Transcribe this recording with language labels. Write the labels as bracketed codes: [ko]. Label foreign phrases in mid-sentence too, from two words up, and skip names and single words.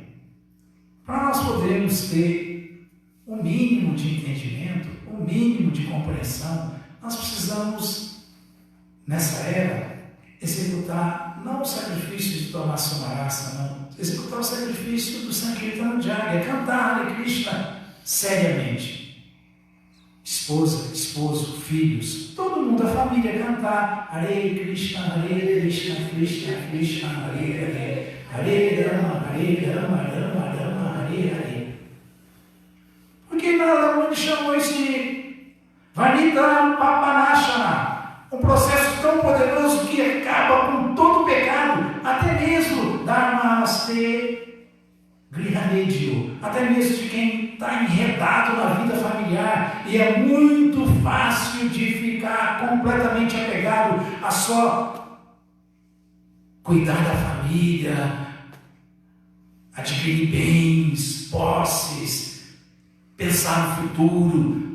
[pt] Para nós podermos ter o mínimo de entendimento, o mínimo de compreensão, nós precisamos, nessa era, executar não o sacrifício de tomar Somarasa, não. Executar o sacrifício do Sankirtana Jagya, cantar Hare Krishna seriamente. Esposa, esposo, filhos, todo mundo, a família, cantar [sa] Hare Krishna, Krishna Krishna, Hare Hare, Hare Rama, Rama Rama, Hare Hare. [pt] Porque Narada Muni chamou isso de [sa] Vanita Papanashana, [pt] um processo tão poderoso que acaba com todo o pecado, até mesmo [sa] Dharmaste, Grihamedio, [pt] até mesmo de quem está enredado na vida familiar e é muito fácil de ficar completamente apegado a só cuidar da família, adquirir bens, posses, pensar no futuro.